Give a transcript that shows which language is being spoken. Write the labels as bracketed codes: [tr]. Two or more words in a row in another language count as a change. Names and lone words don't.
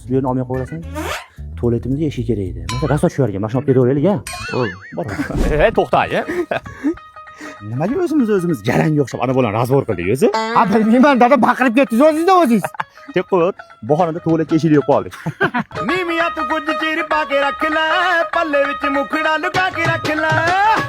[uz] Bu yerni olmay qo'yasan. Tualetimizga eshik kerak edi. Mana rasot shu yerga mashina olib ketaveraylik, ha? Bor. To'xta-ya. Nimaga o'zimiz garangga o'xshab ana bilan razbor qildik o'zi? Ha, bilmayman dada, baqirib ketdingiz o'zingiz. Tek qo'y. Bahorada tuvaletga eshik yo'q qoldik. [pa] ਨੀਮੀਆ ਤੂੰ ਕੁਝ ਚੀਰ ਪਾਕੇ ਰੱਖ ਲੈ ਪੱਲੇ ਵਿੱਚ ਮੁਖੜਾ ਲੁਕਾ ਕੇ ਰੱਖ ਲੈ